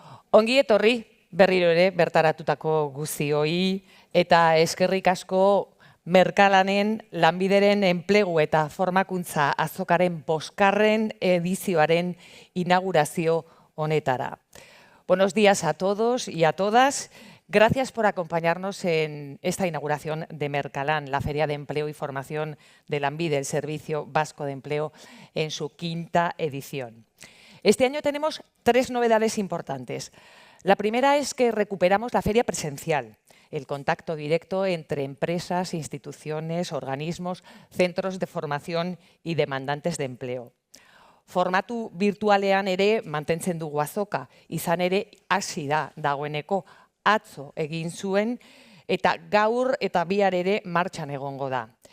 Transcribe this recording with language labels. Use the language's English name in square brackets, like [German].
[Basque] Ongi etorri berriro ere bertaratutako guztioi eta eskerrik asko Merkalanen lanbideren enplegu eta formakuntza azokaren 5. edizioaren inaugurazio honetara. [Spanish] Buenos días a todos y a todas. Gracias por acompañarnos en esta inauguración de Merkalan, la Feria de Empleo y Formación de Lanbide, el Servicio Vasco de Empleo, en su 5ª edición. Este año tenemos 3 novedades importantes. La primera es que recuperamos la feria presencial, el contacto directo entre empresas, instituciones, organismos, centros de formación y demandantes de empleo. [Basque] Formatu virtualean ere mantentzen dugu azoka, izan ere hasi da dagoeneko atzo egin zuen eta gaur eta bihar ere martxan egongo da.